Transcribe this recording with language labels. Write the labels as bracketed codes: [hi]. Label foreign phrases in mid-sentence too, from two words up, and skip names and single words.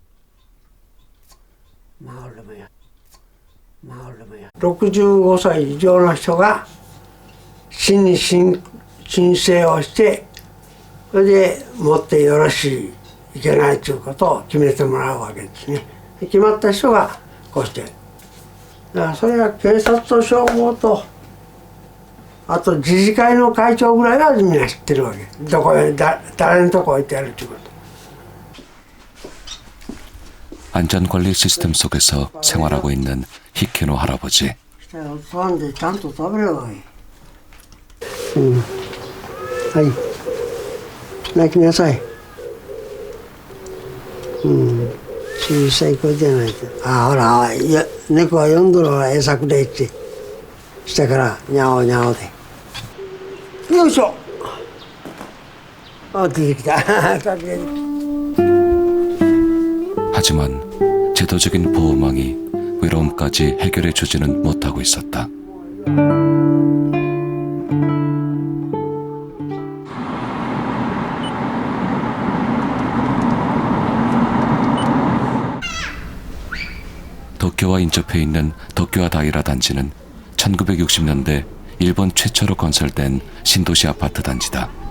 [ja] 65 歳以上の人が市に申請をして、それで持ってよろしいけないということを決めてもらうわけですね。決まった人がこうして、だからそれは警察と消防とあと自治会の会長ぐらいはみんな知ってるわけ。どこへ誰のとこ置いてあるということ。 [ko] 안전관리 시스템 속에서 생활하고 있는 히키노 할아버지. [ja] そんでちゃんと食べればいい。はい。泣きなさい。小さい子じゃないと。ほら、猫は呼んどるわ、餌くれって。下からにゃおにゃおで。よいしょ。出てきた。 [ko] 하지만 제도적인 보호망이 외로움까지 해결해 주지는 못하고 있었다. 도쿄와 인접해 있는 도쿄와 다이라 단지는 1960년대 일본 최초로 건설된 신도시 아파트 단지다.